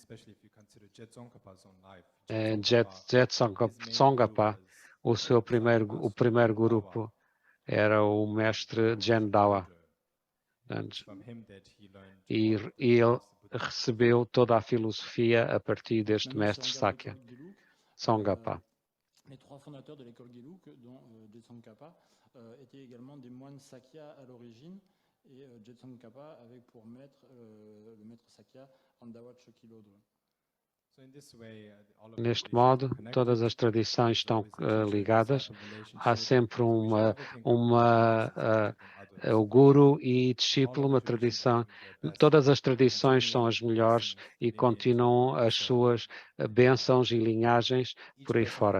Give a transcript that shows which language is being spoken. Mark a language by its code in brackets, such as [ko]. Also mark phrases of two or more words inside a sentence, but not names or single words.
[pt] Jetsongapa, o primeiro grupo era o mestre Jendawa. E ele recebeu toda a filosofia a partir deste mestre Sakya, Tsongapa. [fr] Les trois fondateurs de l'école Gelug, dont Jetsongkhapa, étaient également des moines Sakya à l'origine, et Jetsongkhapa avait pour maître le maître Sakya, Andawat Chokilodro. [pt] Neste modo, todas as tradições estão ligadas. Há sempre o guru e discípulo, uma tradição. Todas as tradições são as melhores e continuam as suas bênçãos e linhagens por aí fora.